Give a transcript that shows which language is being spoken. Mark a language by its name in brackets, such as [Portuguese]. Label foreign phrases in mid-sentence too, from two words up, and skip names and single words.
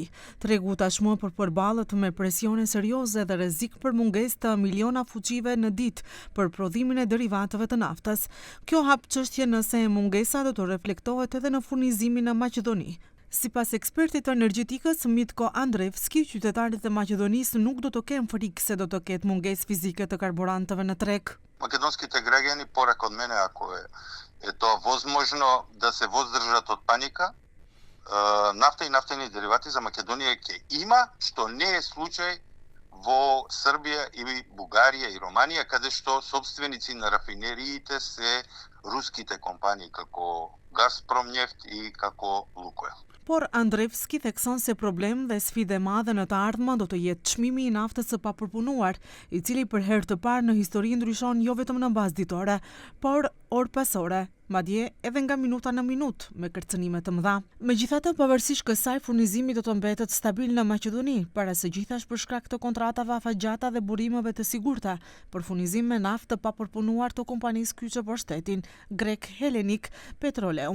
[Albanian] Tregu tashmë përballet me presione serioze dhe rrezik për mungesë të miliona fuqive në ditë për prodhimin e derivateve të naftës. Kjo hap çështje nëse mungesa do të reflektohet edhe në furnizimin në Maqedoni. Sipas ekspertit të energjetikës Mitko Andrevski, qytetarët e Maqedonisë nuk do të kenë frikë se do të ketë mungesë fizike të karburanteve në treg. [Macedonian] Македонските граѓани, порак од мене, ако е тоа возможно да се воздржат од паника, нафта и нафтени деривати за Македонија ќе има, што не е случај во Србија и Бугарија и Романија, каде што собственици на рафинериите се руските компании како Газпромнефт и како Лукойл. [Albanian] Por Andrevski thekson se problem dhe sfidë e madhe në të ardhmen do të jetë çmimi i naftës së papërpunuar, i cili për herë të parë në histori ndryshon jo vetëm në bazë ditore, por orë pas ore, madje edhe nga minuta në minutë me kërcënime të mëdha. Megjithatë, pavarësisht kësaj, furnizimi do të mbetet stabil në Maqedoni, para së gjithash për shkak të kontratave afatgjata dhe burimeve të sigurta për furnizim me naftë të papërpunuar të kompanisë kyçe për shtetin, grek Hellenic Petroleum.